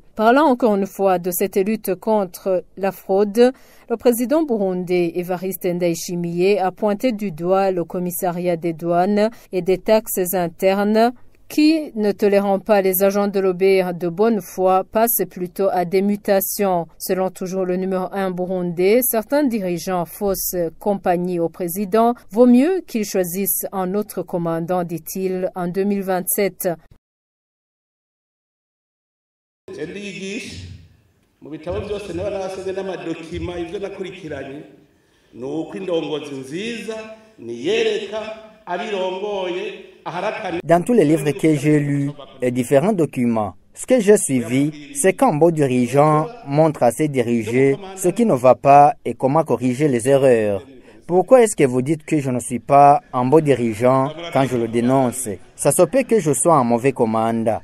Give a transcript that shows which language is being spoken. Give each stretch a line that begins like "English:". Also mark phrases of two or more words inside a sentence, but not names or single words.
French: Parlant encore une fois de cette lutte contre la fraude, le président burundais Evariste Ndayishimiye a pointé du doigt le commissariat des douanes et des taxes internes qui, ne tolérant pas les agents de l'OBR de bonne foi, passent plutôt à des mutations. Selon toujours le numéro 1 burundais, certains dirigeants fausses compagnie au président, vaut mieux qu'ils choisissent un autre commandant, dit-il, en 2027.
Rundi: Mu bitabo byose n'abasize n'amadokima ivyo nakurikiranye nuko indongozi nziza niyereka abirongoye aharakana.
French: Dans tous les livres que j'ai lus et différents documents, ce que j'ai suivi, c'est qu'un bon dirigeant montre à ses dirigés ce qui ne va pas et comment corriger les erreurs. Pourquoi est-ce que vous dites que je ne suis pas un bon dirigeant quand je le dénonce? Ça se peut que je sois un mauvais commandant.